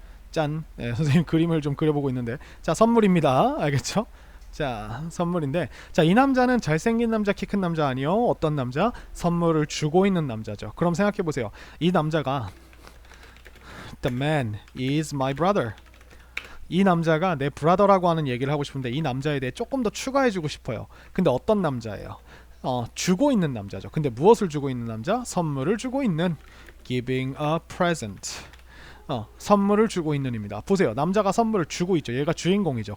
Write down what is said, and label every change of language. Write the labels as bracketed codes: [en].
[ko] 짠. 선생님 그림을 좀 그려보고 있는데, 자 선물입니다. 알겠죠? 자 선물인데, 자 이 남자는 잘생긴 남자, 키 큰 남자 아니요. 어떤 남자? 선물을 주고 있는 남자죠. 그럼 생각해 보세요. 이 남자가 [en] The man is my brother. [ko] 이 남자가 내 브라더라고 하는 얘기를 하고 싶은데 이 남자에 대해 조금 더 추가해주고 싶어요. 근데 어떤 남자예요? 주고 있는 남자죠. 근데 무엇을 주고 있는 남자? 선물을 주고 있는, [en] giving a present. [ko] 선물을 주고 있는입니다. 보세요. 남자가 선물을 주고 있죠. 얘가 주인공이죠.